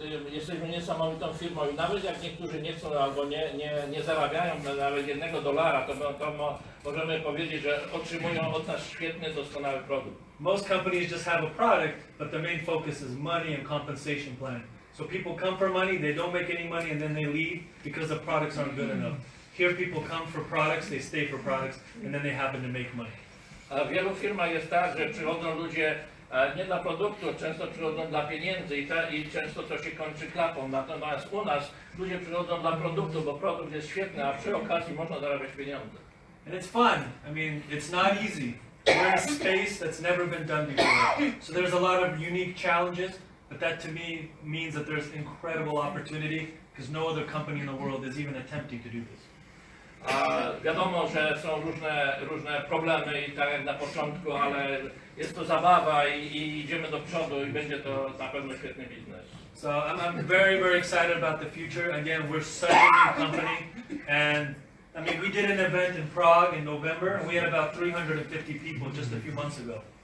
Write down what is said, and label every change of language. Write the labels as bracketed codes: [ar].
[pl] Jesteśmy niesamowitą firmą i nawet jak niektórzy nie chcą albo nie zarabiają nawet $1, to możemy powiedzieć, że otrzymują od nas świetny, doskonały produkt. [en] Most companies just have a product, but their main focus is money and compensation plan. So people come for money, they don't make any money, and then they leave because the products aren't good enough. Here people come for products, they stay for products, and then they happen to make money. [pl] W wielu firmach jest tak, że przychodzą ludzie nie dla produktu, często przychodzą dla pieniędzy i często to się kończy klapą. Natomiast u nas ludzie przychodzą dla produktu, bo produkt jest świetny, a przy okazji można zarabiać pieniądze. [en] And it's fun. I mean, it's not easy. We're in a space that's never been done before. So there's a lot of unique challenges, but that to me means that there's incredible opportunity because no other company in the world is even attempting to do this. [pl] Wiadomo, że są różne problemy i tak jak na początku, ale jest to zabawa i idziemy do przodu i będzie to na pewno świetny biznes. [en] So I'm very excited about the future. Again, we're such a new company, and I mean, we did an event in Prague in November, and we had about 350 people just a few months ago.